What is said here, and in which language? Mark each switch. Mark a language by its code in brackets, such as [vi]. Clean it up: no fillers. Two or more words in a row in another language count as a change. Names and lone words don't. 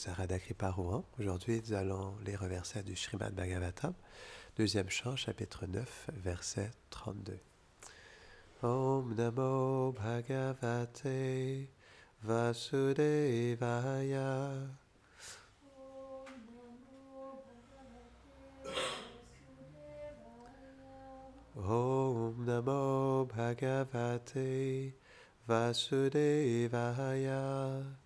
[fr] c'est Radha Kripa. Aujourd'hui, nous allons lire un verset du Srimad Bhagavatam, deuxième chant, chapitre 9, verset 32. [sa] Om Namo Bhagavate Vasudevaya. Om Namo Bhagavate Vasudevaya.